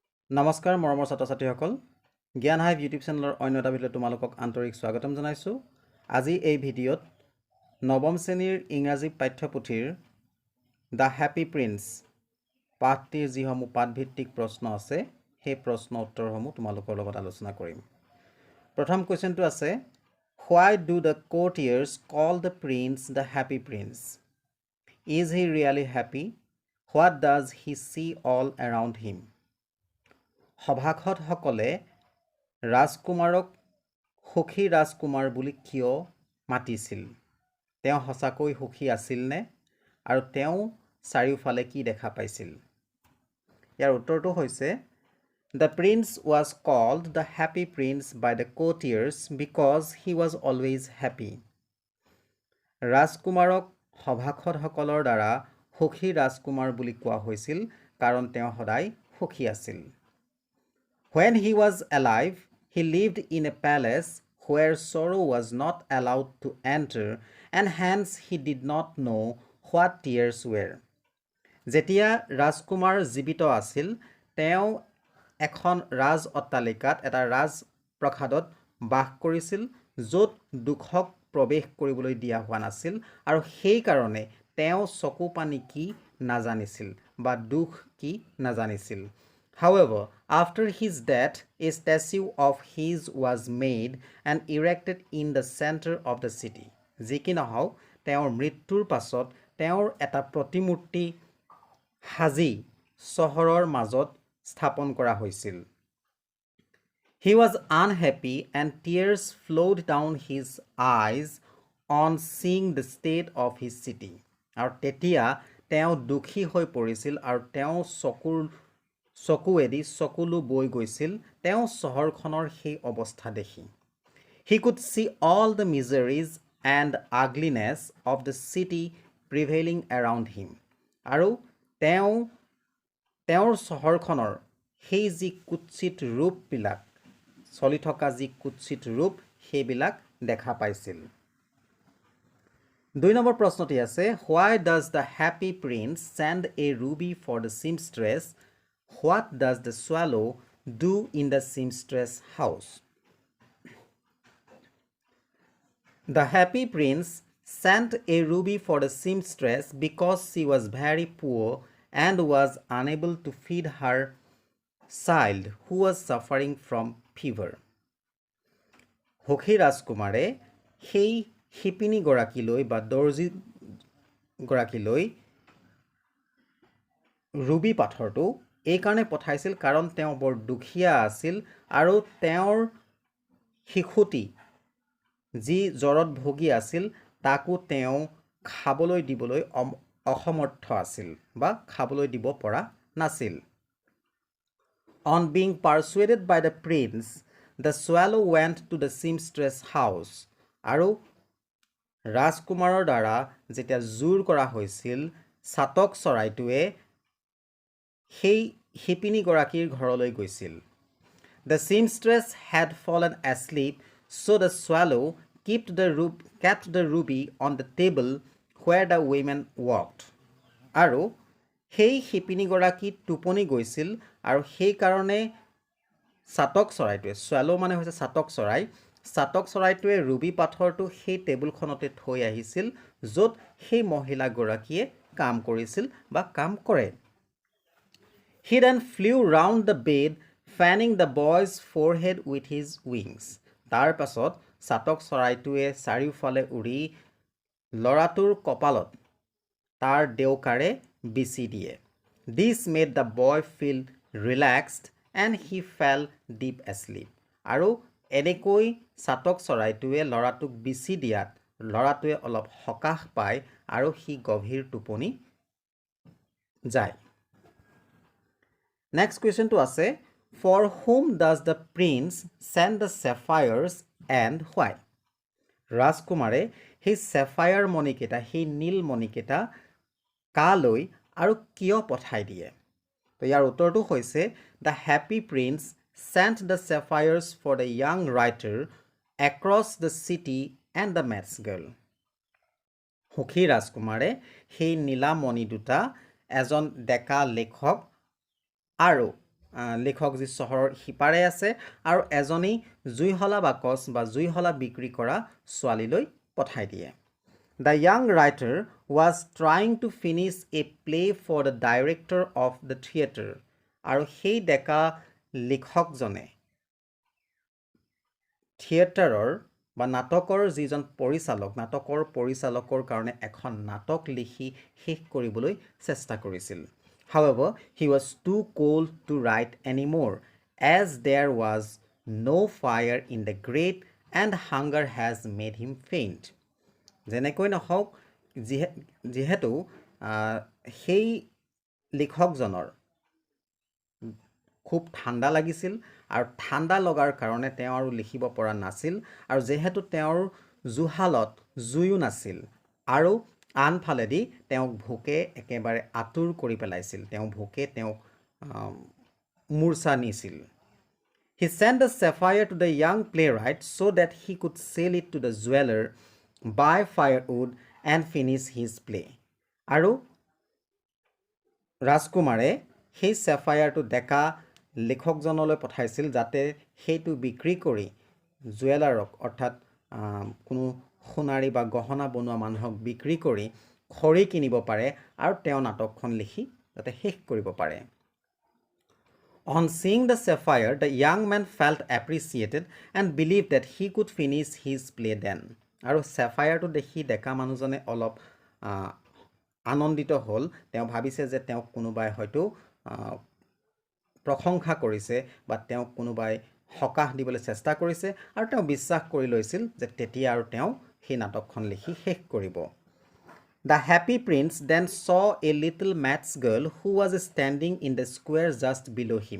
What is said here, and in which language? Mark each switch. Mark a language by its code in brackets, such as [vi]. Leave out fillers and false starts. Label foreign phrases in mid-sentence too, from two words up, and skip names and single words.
[as] নমস্কাৰ মৰমৰ ছাত্ৰ-ছাত্ৰীসকল জ্ঞান হাইভ ইউটিউব চেনেলৰ অন্য এটা ভিডিঅ'ত তোমালোকক আন্তৰিক স্বাগতম জনাইছোঁ। আজি এই ভিডিঅ'ত নৱম শ্ৰেণীৰ ইংৰাজী পাঠ্যপুথিৰ দ্য হেপী প্ৰিন্স পাঠটিৰ যিসমূহ পাঠভিত্তিক প্ৰশ্ন আছে সেই প্ৰশ্ন উত্তৰসমূহ তোমালোকৰ লগত আলোচনা কৰিম। প্ৰথম কুৱেশ্যনটো আছে [en] Why do the courtiers call the prince the happy prince? Is he really happy? What does he see all around him? [as] সভাসদসকলে ৰাজকুমাৰক সুখী ৰাজকুমাৰ বুলি কিয় মাতিছিল? তেওঁ সঁচাকৈ সুখী আছিল নে আৰু তেওঁ চাৰিওফালে কি দেখা পাইছিল? ইয়াৰ উত্তৰটো হৈছে [en] The prince was called the happy prince by the courtiers because he was always happy. [as] ৰাজকুমাৰক সভাসদসকলৰ দ্বাৰা সুখী ৰাজকুমাৰ বুলি কোৱা হৈছিল কাৰণ তেওঁ সদায় সুখী আছিল। [en] When he was alive, he lived in a palace where sorrow was not allowed to enter, and hence he did not know what tears were. [as] যেতিয়া ৰাজকুমাৰ জীৱিত আছিল, তেওঁ এখন ৰাজ অট্টালিকাত এটা ৰাজ প্ৰসাদত বাস কৰিছিল য'ত দুখক প্ৰৱেশ কৰিবলৈ দিয়া হোৱা নাছিল আৰু সেই কাৰণে তেওঁ চকু পানী কি নাজানিছিল বা দুখ কি নাজানিছিল। [en] However, after his death, a statue of his was made and erected in the center of the city. [as] যি কি নহওক তেওঁৰ মৃত্যুৰ পাছত তেওঁৰ এটা প্ৰতিমূৰ্তি সাজি চহৰৰ মাজত স্থাপন কৰা হৈছিল। [en] He was unhappy and tears flowed down his eyes on seeing the state of his city. [as] আৰু তেতিয়া তেওঁ দুখী হৈ পৰিছিল আৰু তেওঁ চকুৱেদি চকুলো বৈ গৈছিল তেওঁ চহৰখনৰ সেই অৱস্থা দেখি। [en] He could see all the miseries and ugliness of the city prevailing around him. [as] আৰু তেওঁৰ চহৰখনৰ সেই যি কুৎসিত ৰূপবিলাক চলি থকা যি কুৎসিত ৰূপ সেইবিলাক দেখা পাইছিল। 2 নম্বৰ প্ৰশ্নটি আছে [en] Why does the happy prince send a ruby for the seamstress? What does the swallow do in the seamstress house? The happy prince sent a ruby for the seamstress because she was very poor and was unable to feed her child who was suffering from fever. [as] সুখী ৰাজকুমাৰে সেই শিপিনী গৰাকীলৈ বা দৰ্জী গৰাকীলৈ ৰুবি পাথৰটো এই কাৰণে পঠাইছিল কাৰণ তেওঁ বৰ দুখীয়া আছিল আৰু তেওঁৰ শিশুটি যি জ্বৰত ভুগি আছিল তাকো তেওঁ খাবলৈ দিবলৈ অসমৰ্থ আছিল বা খাবলৈ দিব পৰা নাছিল। [en] On being persuaded by the prince, the swallow went to the seamstress house. [as] আৰু ৰাজকুমাৰৰ দ্বাৰা যেতিয়া জোৰ কৰা হৈছিল চাতক চৰাইটোৱে সেই শিপিনীগৰাকীৰ ঘৰলৈ গৈছিল। [en] The seamstress had fallen asleep, so the swallow kept the ruby on the table where the women worked. [as] আৰু সেই শিপিনীগৰাকী টোপনি গৈছিল আৰু সেই কাৰণে চাতক চৰাইটোৱে swallow মানে হৈছে চাতক চৰাইটোৱে ৰুবি পাথৰটো সেই টেবুলখনতে থৈ আহিছিল য'ত সেই মহিলাগৰাকীয়ে কাম কৰিছিল বা কাম কৰে। [en] He then flew round the bed, fanning the boy's forehead with his wings. [as] তাৰ পাছত চাতক চৰাইটোৱে চাৰিওফালে উৰি ল'ৰাটোৰ কপালত তাৰ ডেউকাৰে বিচি দিয়ে। [en] This made the boy feel relaxed and he fell deep asleep. [as] আৰু এনেকৈ চাতক চৰাইটোৱে ল'ৰাটোক বিচি দিয়াত ল'ৰাটোৱে অলপ সকাহ পায় আৰু সি গভীৰ টোপনি যায়। [en] Next questionটো আছে For whom does the prince send the sapphires and why? [as] ৰাজকুমাৰে সেই sapphire মণিকেইটা সেই নীল মণিকেইটা কালৈ আৰু কিয় পঠাই দিয়ে? তো ইয়াৰ উত্তৰটো হৈছে [en] The happy prince sent the sapphires for the young writer across the city and the maths girl. [as] সুখী ৰাজকুমাৰে সেই নীলা মণি দুটা এজন ডেকা লেখক আৰু লেখক যি চহৰৰ সিপাৰে আছে আৰু এজনী জুইহলা বাকচ বা জুইহলা বিক্ৰী কৰা ছোৱালীলৈ পঠাই দিয়ে [en] The young writer was trying to finish a play for the director of the theatre [as] আৰু সেই ডেকা লেখকজনে থিয়েটাৰৰ বা নাটকৰ যিজন নাটকৰ পৰিচালকৰ কাৰণে এখন নাটক লিখি শেষ কৰিবলৈ চেষ্টা কৰিছিল [en] However, he was too cold to write anymore as there was no fire in the grate and hunger has made him faint. [as] যেনেকৈ নহওক যিহেতু সেই লেখকজনৰ খুব ঠাণ্ডা লাগিছিল আৰু ঠাণ্ডা লগাৰ কাৰণে তেওঁ আৰু লিখিব পৰা নাছিল আৰু যেহেতু তেওঁৰ জুহালত জুয়ো নাছিল আৰু আনফালেদি তেওঁক ভোকে একেবাৰে আতুৰ কৰি পেলাইছিল তেওঁ ভোকে তেওঁক মূৰ্ছা নিছিল [en] He sent the sapphire to the young playwright so that he could sell it to the jeweler, buy firewood and finish his play. [as] আৰু ৰাজকুমাৰে সেই sapphire-টো ডেকা লেখকজনলৈ পঠাইছিল যাতে সেইটো বিক্ৰী কৰি জুৱেলাৰক অৰ্থাৎ কোনো সোণাৰী বা গহনা বনোৱা মানুহক বিক্ৰী কৰি খৰি কিনিব পাৰে আৰু তেওঁ নাটকখন লিখি যাতে শেষ কৰিব পাৰে [en] On seeing the sapphire, the young man felt appreciated and believed that he could finish his play then. [as] আৰু sapphire-টো দেখি ডেকা মানুহজনে অলপ আনন্দিত হ'ল তেওঁ ভাবিছে যে তেওঁক কোনোবাই হয়তো প্ৰশংসা কৰিছে বা তেওঁক কোনোবাই হকাহ দিবলৈ চেষ্টা কৰিছে আৰু তেওঁ বিশ্বাস কৰি লৈছিল যে তেতিয়া আৰু তেওঁ সেই নাটকখন লিখি শেষ কৰিব [en] The happy prince then saw a little match girl who was standing in the square just below him.